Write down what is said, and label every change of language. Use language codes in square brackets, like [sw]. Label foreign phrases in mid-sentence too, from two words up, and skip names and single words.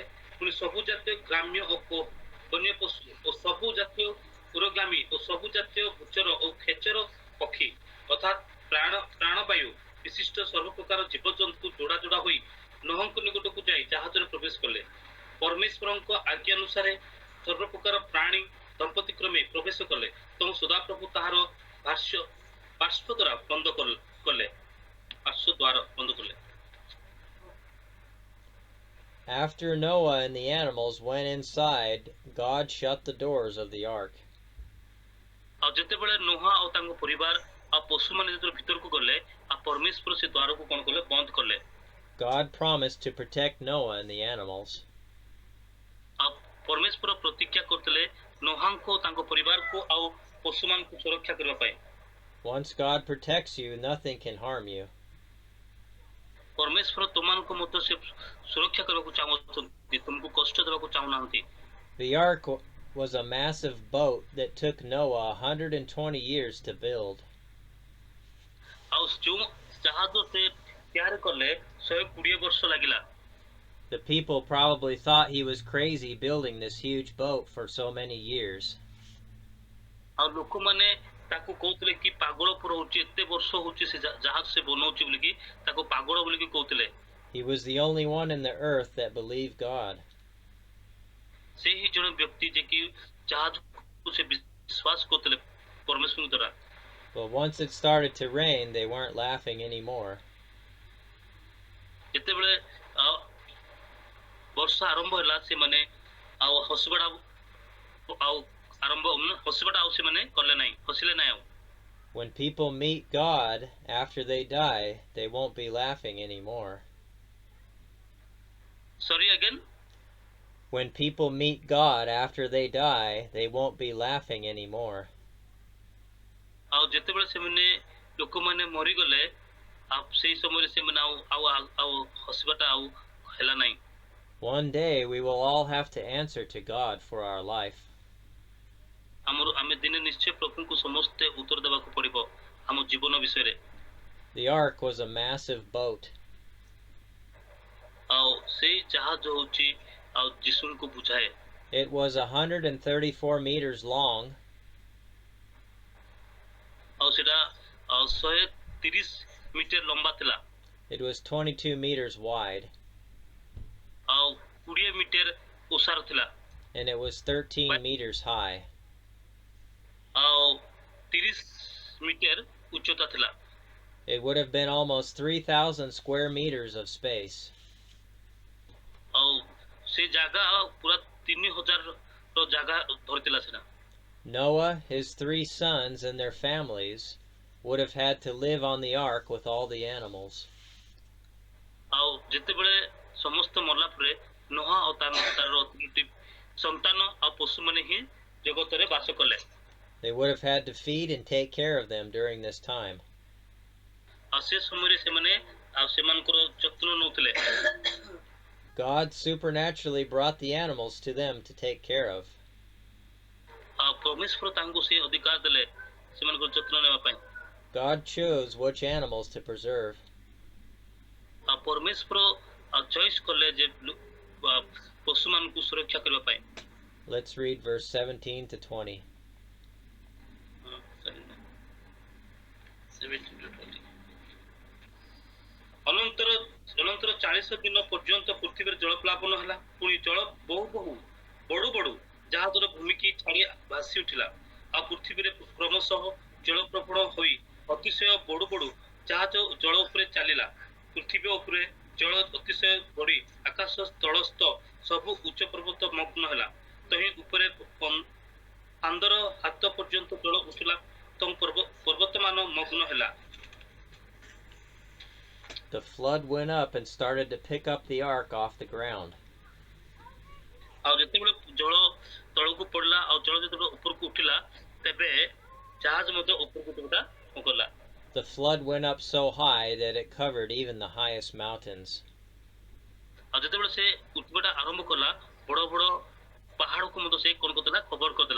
[or] ପୁଣି ସବୁ ଜାତୀୟ ଗ୍ରାମ୍ୟ ଓ ବନ୍ୟ ପଶୁ ଓ ସବୁ ଜାତୀୟ ଉରଗାମୀ ଓ ସବୁ ଜାତୀୟ ଭୂଚର ଓ ଖେଚର ପକ୍ଷୀ ଅର୍ଥାତ୍ ପ୍ରାଣବାୟୁ ବିଶିଷ୍ଟ ସର୍ବପ୍ରକାର ଜୀବଜନ୍ତୁ ଯୋଡ଼ା ଯୋଡ଼ା ହୋଇ ନୋହଙ୍କ ନିକଟକୁ ଯାଇ ଜାହାଜରେ ପ୍ରବେଶ କଲେ। ପରମେଶ୍ୱରଙ୍କ ଆଜ୍ଞାନୁସାରେ ସର୍ବପ୍ରକାର ପ୍ରାଣୀ ଦମ୍ପତି କ୍ରମେ ପ୍ରବେଶ କଲେ ଏବଂ ସଦାପ୍ରଭୁ ତାହାର ପାର୍ଶ୍ୱ ଦ୍ୱାର ବନ୍ଦ କଲେ। [en] After Noah and the animals went inside, God shut the doors of the ark. [or] ଆଉ ଯେତେବେଳେ ନୋହା ଆଉ ତାଙ୍କ ପରିବାର ଆଉ ପଶୁମାନେ ଯେତେବେଳେ ଭିତରକୁ ଗଲେ ଆଉ ପରମେଶ୍ୱର ସେ ଦ୍ୱାରକୁ କଣ କଲେ ବନ୍ଦ କଲେ। [en] God promised to protect Noah and the animals. [or] ଆଉ ପରମେଶ୍ୱର ପ୍ରତିଜ୍ଞା କରିଥିଲେ ନୋହାଙ୍କୁ ତାଙ୍କ ପରିବାରକୁ ଆଉ ପଶୁମାନଙ୍କୁ ସୁରକ୍ଷା କରିବା ପାଇଁ। [en] Once God protects you, nothing can harm you. [or] ପରମେଶ୍ୱର ତୁମମାନଙ୍କୁ ମଧ୍ୟ ସେ ସୁରକ୍ଷା କରିବାକୁ ଚାହୁଁଛନ୍ତି, ତୁମକୁ କଷ୍ଟ ଦେବାକୁ ଚାହୁଁନାହାନ୍ତି। [en] The ark was a massive boat that took Noah 120 years to build. [or] ଆଉ ଯେଉଁ ଜାହାଜ ସେ ତିଆରି କଲେ 120 ବର୍ଷ ଲାଗିଲା। [en] The people probably thought he was crazy building this huge boat for so many years. [or] ଆଉ ଲୋକମାନେ ତାକୁ କହୁଥିଲେ କି ପାଗଳ ପୁରା ହଉଛି, ଏତେ ବର୍ଷ ହଉଛି ସେ ଜାହାଜ ସେ ବନଉଛି ବୋଲିକି ତାକୁ ପାଗଳ ବୋଲିକି କହୁଥିଲେ। [en] He was the only one in the earth that believed God. [or] ସେ ହିଁ ଜଣେ ବ୍ୟକ୍ତି ଯେ କି ଜାହାଜକୁ ସେ ବିଶ୍ୱାସ କରୁଥିଲେ ପରମେଶ୍ୱରଙ୍କ ଦ୍ୱାରା। [en] But once it started to rain, they weren't laughing anymore. [or] ଯେତେବେଳେ ବର୍ଷା ଆରମ୍ଭ ହେଲା ସେମାନେ ଆଉ ହସିବାଟା ଆଉ ସେମାନେ କଲେ ନାହିଁ, ହସିଲେ ନାହିଁ ଆଉ। [en] When people meet God after they die, they won't be laughing anymore. Sorry again? When people meet God after they die, they won't be laughing anymore. [or] ଆଉ ଯେତେବେଳେ ସେମାନେ ଲୋକମାନେ ମରିଗଲେ ଆଉ ସେଇ ସମୟରେ ସେମାନେ ଆଉ ହସିବାଟା ଆଉ ହେଲା ନାହିଁ। [en] One day we will all have to answer to God for our life. [or] ଆମେ ଦିନେ ନିଶ୍ଚୟ ପ୍ରଭୁଙ୍କୁ ସମସ୍ତେ ଉତ୍ତର ଦେବାକୁ ପଡ଼ିବ ଆମ ଜୀବନ ବିଷୟରେ। [en] The ark was a massive boat. [or] ଆଉ ସେଇ ଜାହାଜ ହେଉଛି ଆଉ ଯୀଶୁଙ୍କୁ ବୁଝାଏ। [en] It was 134 meters long. [or] ଆଉ ସେଟା 130 ମିଟର ଲମ୍ବା ଥିଲା। [en] It was 22 meters wide. [or] ଆଉ 20 ମିଟର ଓସାର ଥିଲା। [en] And it was 13 meters high. [or] ଆଉ 30 ମିଟର ଉଚ୍ଚତା ଥିଲା। [en] It would have been almost 3,000 square meters of space. [or] ଆଉ ସେ ଜାଗା ପୁରା 3,000 ର ଜାଗା ଧରିଥିଲା ସେଟା। [en] Noah, his 3 sons, and their families would have had to live on the ark with all the animals. [or] ଆଉ ଯେତେବେଳେ ସମସ୍ତ ମଲା ପରେ ନୋହା ଆଉ ତାର 3ଟି ସନ୍ତାନ ଆଉ ପଶୁମାନେ ହିଁ ଜଗତରେ ବାସ କଲେ। [en] They would have had to feed and take care of them during this time. [or] ଆଉ ସେ ସମୟରେ ସେମାନେ ଆଉ ସେମାନଙ୍କର ଯତ୍ନ ନେଉଥିଲେ। [en] God supernaturally brought the animals to them to take care of. [or] ଆଉ ପରମେଶ୍ୱର ତାଙ୍କୁ ସେ ଅଧିକାର ଦେଲେ ସେମାନଙ୍କର ଯତ୍ନ ନେବା ପାଇଁ। [en] God chose which animals to preserve. [or] ଆଉ ପରମେଶ୍ୱର ଚଏସ୍ କଲେ ଯେ ପଶୁମାନଙ୍କୁ ସୁରକ୍ଷା କରିବା ପାଇଁ। [en] Let's read verse 17 to 20. [or] 17 to 20 ଅନନ୍ତର 40 ଦିନ ପର୍ଯ୍ୟନ୍ତ ପୃଥିବୀରେ ଜଳପ୍ଲାବନ ହେଲା। ପୁଣି ଜଳ ବହୁ ବଡୁ ଜାହାଜର ଭୂମିକି ଛାଡ଼ି ଭାସି ଉଠିଲା। ଆଉ ପୃଥିବୀରେ କ୍ରମଶଃ ଜଳପ୍ରବଣ ହୋଇ ଅତିଶୟ ବଡୁ ଜାହାଜ ଜଳ ଉପରେ ଚାଲିଲା। ପୃଥିବୀ ଉପରେ ଜଳ ଅତିଶୟ ବଢି ଆକାଶ ତଳସ୍ଥ ସବୁ ଉଚ୍ଚ ପର୍ବତ ମଗ୍ନ ହେଲା। ତହିଁ ଉପରେ 15 ହାତ ପର୍ଯ୍ୟନ୍ତ ଜଳ ଉଠିଲା। ତମ ପର୍ବତମାନ ମଗ୍ନ ହେଲା। [en] The flood went up and started to pick up the ark off the ground. [or] ଆଉ ଯେତେବେଳେ ଜଳ ତଳକୁ ପଡିଲା ଆଉ ଜଳ ଯେତେବେଳେ ଉପରକୁ ଉଠିଲା ତେବେ ଜାହାଜ ମଧ୍ୟ ଉପରକୁ ଗଲା। [en] The flood went up so high that it covered even the highest mountains. [or] ଆଉ ଯେତେବେଳେ ସେ ଉଠିବାଟା ଆରମ୍ଭ କଲା ବଡ ପାହାଡକୁ ମଧ୍ୟ ସେ କଣ କରିଦେଲା କଭର କରିଦେଲା।